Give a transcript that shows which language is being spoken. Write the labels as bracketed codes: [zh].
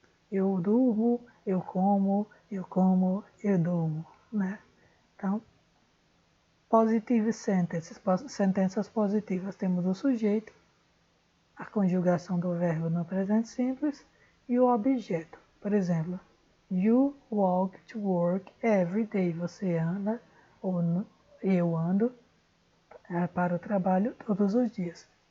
[pt] Eu durmo, eu como, eu durmo, né? Então, [en] positive sentences, [pt] sentenças positivas, temos o sujeito, a conjugação do verbo no presente simples e o objeto. Por exemplo, [en] you walk to work every day. [pt] Você anda, ou eu ando para o trabalho todos os dias.